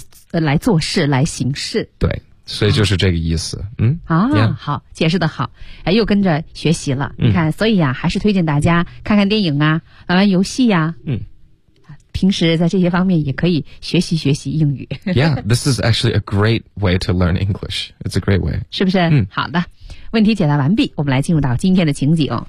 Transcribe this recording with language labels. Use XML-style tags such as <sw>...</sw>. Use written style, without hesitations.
<zh>来做事来行事，对，所以就是这个意思，好，解释的好，哎，又跟着学习了。你看，所以呀、还是推荐大家看看电影啊，玩玩游戏呀、平时在这些方面也可以学习学习英语。</zh> <en>Yeah, this is actually a great way to learn English. It's a great way.</en> <zh>是不是？嗯，好的。问题解答完毕，我们来进入到今天的情景。</zh>